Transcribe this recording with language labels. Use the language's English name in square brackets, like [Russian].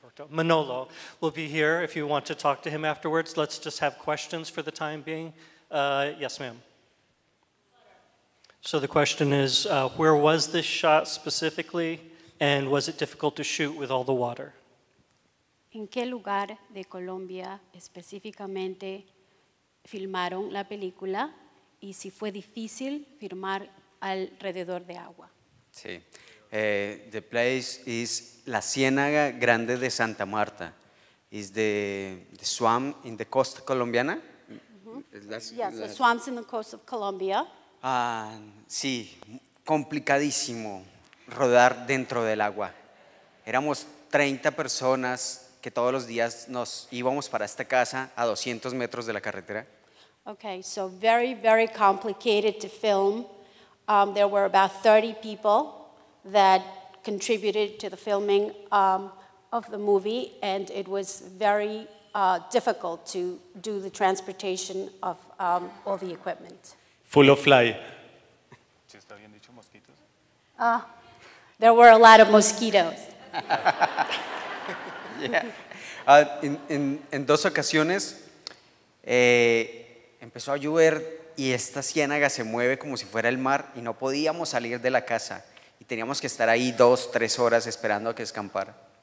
[English] Manolo will be here if you want to talk to him afterwards. Let's just have questions for the time being. Yes, ma'am. So the question is, where was this shot specifically, and was it difficult to shoot with all the water? [Spanish] ¿En qué lugar de Colombia específicamente filmaron la película y si fue difícil filmar alrededor de agua? [English] Sí. The place is La Ciénaga Grande de Santa Marta. Is the swamp in the coast colombiana? Yes, the swamps in the coast of Colombia. [Spanish] Sí, complicadísimo rodar dentro del agua. Éramos 30 personas que todos los días nos íbamos para esta casa a 200 metros de la carretera. [English] Okay, so very, very complicated to film. There were about 30 people that contributed to the filming of the movie, and it was very difficult to do the transportation of all the equipment. Full of fly. There were a lot of mosquitoes. Yeah. [Spanish] En dos ocasiones empezó a llover y esta ciénaga se mueve como si fuera el mar y no podíamos salir de la casa y teníamos que estar ahí 2, 3 horas esperando a que escampara.